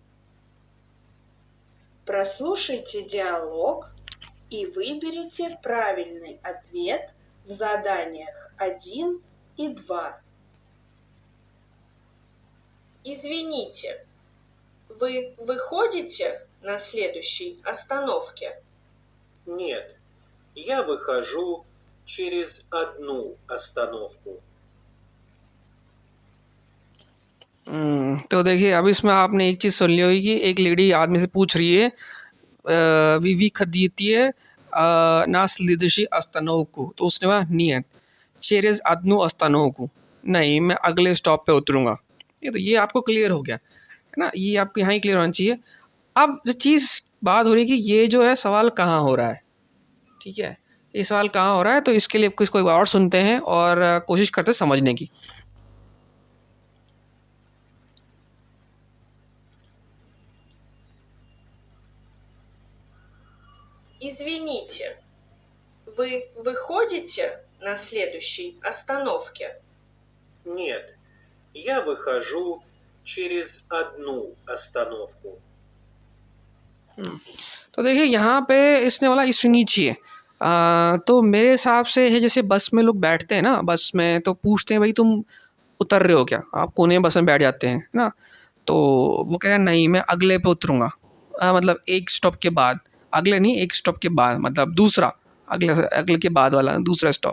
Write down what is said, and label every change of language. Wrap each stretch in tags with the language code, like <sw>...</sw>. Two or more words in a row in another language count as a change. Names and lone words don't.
<ru>Прослушайте диалог и выберите правильный ответ в заданиях 1 и 2. Извините, вы выходите на следующей остановке? Нет, я выхожу через одну остановку.</ru> <hi>तो देखिए, अब इसमें आपने एक चीज़ सुन ली होगी कि एक लेडी आदमी से पूछ रही है</hi> <ru>вы выходите на следующей остановке,</ru> <hi>तो उसने कहा</hi> <ru>нет через одну остановку,</ru> <hi>नहीं मैं अगले स्टॉप पे उतरूँगा। ये आपको क्लियर हो गया है ना, ये आपको यहाँ ही क्लियर होना चाहिए। अब जो चीज़ बात हो रही है कि ये जो है सवाल कहाँ हो रहा है। ठीक है, ये सवाल कहाँ हो रहा है, तो इसके लिए इसको एक बार और सुनते हैं और कोशिश करते हैं समझने की।</hi> <ru>Извините, вы выходите на следующей остановке? Нет, я выхожу через одну остановку.</ru> <hi>तो देखिए यहाँ पे इसने बोला इसनीचिए, तो मेरे हिसाब से है जैसे बस में लोग बैठते हैं ना, बस में तो पूछते हैं भाई तुम उतर रहे हो क्या, आप कोने में बस में बैठ जाते हैं ना, तो वो कह रहे हैं नहीं मैं अगले पे उतरूँगा, मतलब एक स्टॉप के बाद, अगले नहीं एक स्टॉप के बाद, मतलब दूसरा अगले के बाद वाला दूसरा स्टॉप।</hi>